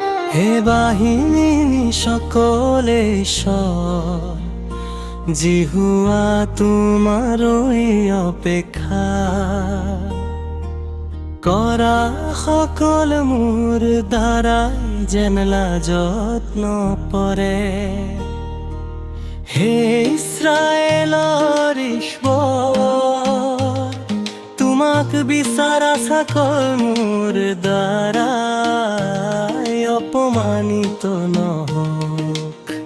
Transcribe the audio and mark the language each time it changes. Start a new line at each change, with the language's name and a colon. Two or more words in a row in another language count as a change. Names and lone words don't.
Assamese: হে বাহিনী সকলে ঈশ্বর, জিহুয়া তোমারই অপেক্ষা করা সকল মোৰ দ্বাৰাই যেনলা যত্ন পৰে। হে ইস্ৰায়েলৰ ঈশ্বৰ, তোমাক বিচাৰা সকল মোৰ দ্বাৰাই অপমানিত নহওক।